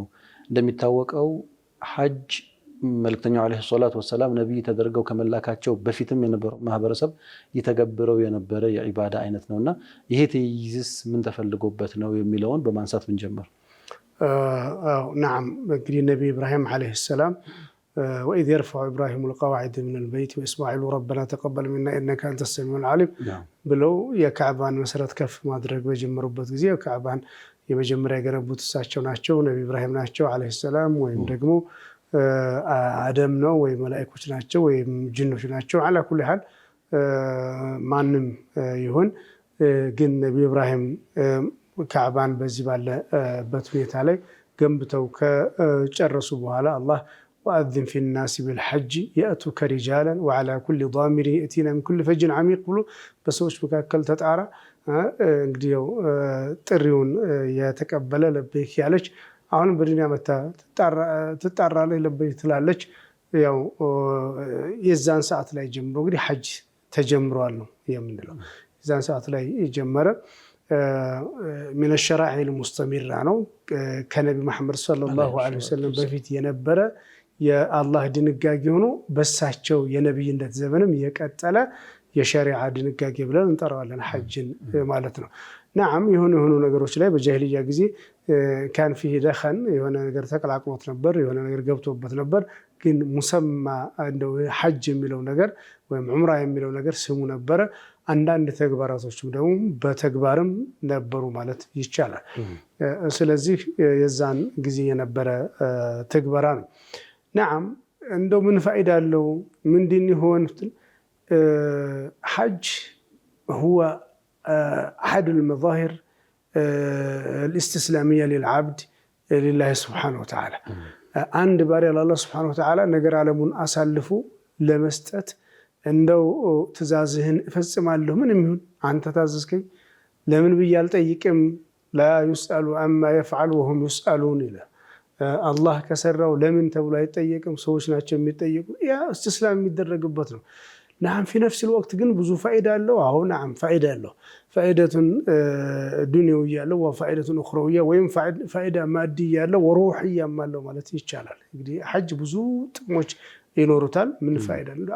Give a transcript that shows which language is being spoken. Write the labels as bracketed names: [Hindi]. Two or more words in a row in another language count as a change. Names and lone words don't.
[Amharic] እንደሚታወቀው ሐጅ መልእክተኛው [Arabic] عليه الصلاة والسلام [Amharic] ነብይ ተደርገው ከመላካቸው በፊትም የነበረው ማህበረሰብ የተገብረው የነበረ የዒባዳ አይነት ነውና ይሄ ተይዝስ ምን ተፈልጎበት ነው የሚለውን በማንሳት ብንጀምር። نعم እንግዲህ ነብይ ኢብራሂም [Arabic] عليه السلام وإذ يرفع إبراهيم القواعد من البيت وإسماعيل ربنا تقبل منا إنك أنت السميع العليم [Amharic] ብለው የካዕባን መሰረት ከፍ ማድረግ በጀመሩበት ጊዜ የካዕባን የመጀመሪያ የገነቡት እሳቸው ናቸው፣ ነብይ ኢብራሂም ናቸው [Arabic] عليه السلام። [Amharic] ወይም ደግሞ አደም ነው ወይ መላእክቶች ናቸው ወይም ጅኖች ናቸው። [Arabic] على كل حال [Amharic] ማንም ይሁን ግን ነብይ ኢብራሂም ካዕባን በዚህ ባለበት ሁኔታ ላይ ገንብተው ከጨረሱ በኋላ አላህ [Arabic] ወአذن في الناس بالحج يأتوك رجالا وعلى كل ضامر يأتينا من كل فج عميق [Amharic] ብሎ በሰዎች መካከል ተጣራ። እንግዲህ ጥሪውን የተቀበለ ለበይክ ያለች አሁን በዱንያ መታ ትጣራለች ለበይክ ትላለች። ያው የዛን ሰዓት ላይ ጀምሮ እንግዲህ ሐጅ ተጀምሯል ነው የምንለው። የዛን ሰዓት ላይ የጀመረ [Arabic] من الشرائع المستمرة [Amharic] ነው። ከነቢ መሐመድ [Arabic] صلى الله عليه وسلم [Amharic] በፊት የነበረ የአላህ ድንጋጌ ሆኖ በሳቸው የነብይነት ዘመንም የቀጠለ የሸሪዓ ድንጋጌ ብለን እንጠራዋለን ሐጅን ማለት ነው። نعم የሆኑ ነገሮች ላይ በጃሂልያ ጊዜ [Arabic] كان فيه دخن [Amharic] የሆነ ነገር ተቀላቅሎት ነበር፣ የሆነ ነገር ገብቶበት ነበር። ግን ሙሰማ እንደው ሐጅ የሚለው ነገር ወይም ዑምራ የሚለው ነገር ስሙ ነበረ። አንዳንድ ተግባራቶችም ደግሞ በተግባርም ነበሩ ማለት ይቻላል። ስለዚህ የዛን ጊዜ የነበረ ተግባራ ነው። نعم እንደው ምን ፋይዳ አለው ምንድን ይሆን? ሐጅ [Arabic] هو أحد المظاهر الاستسلامية للعبد لله سبحانه وتعالى። [Amharic] አንድ ባሪያ ለአላህ [Arabic] سبحانه وتعالى [Amharic] ነገር ዓለሙን አሳልፎ ለመስጠት እንደው ትእዛዝህን እፈጽማለሁ ምንም ይሁን አንተ ታዘዝከኝ ለምን ብዬ አልጠይቅም። [Arabic] لا يسأل عما يفعل وهم يسألون [Amharic] ይላል። አላህ ከሰራው ለምን ተብሎ አይጠየቅም፣ ሰዎች ናቸው የሚጠየቁ። ያ እስትስላም የሚደረግበት ነው። [Arabic] نعم في نفس الوقت [Amharic] ግን ብዙ ፋይዳ አለው። አሁን ናም ፋይዳ አለው። [Arabic] فائدة دنيوية [Amharic] አለው [Arabic] وفائدة أخروية [Amharic] ወይም [Arabic] فائدة مادية [Amharic] አለው ወሩህያም አለው ማለት ይቻላል። እንግዲህ ሐጅ ብዙ ጥቅሞች ይኖሩታል። ምን ፋይዳ አለው?